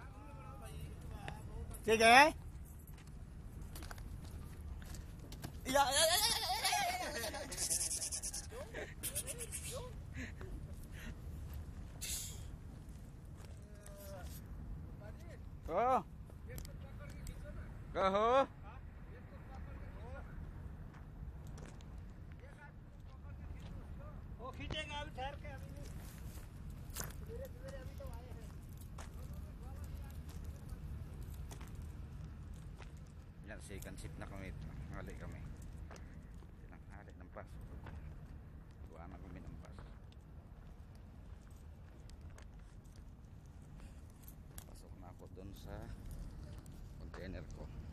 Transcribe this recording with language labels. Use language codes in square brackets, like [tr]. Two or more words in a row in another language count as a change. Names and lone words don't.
[tl] Sige. Ya. Oh! Gaho! [hi] वो खींचेगा अभी ठहर के अभी नहीं धीरे धीरे अभी तो आए हैं [tl] Yan, [en] second shift [tl] na kami. Hali kami. Hali ng paso. Buwan na kami ng paso. Pasok na ako dun sa container ko.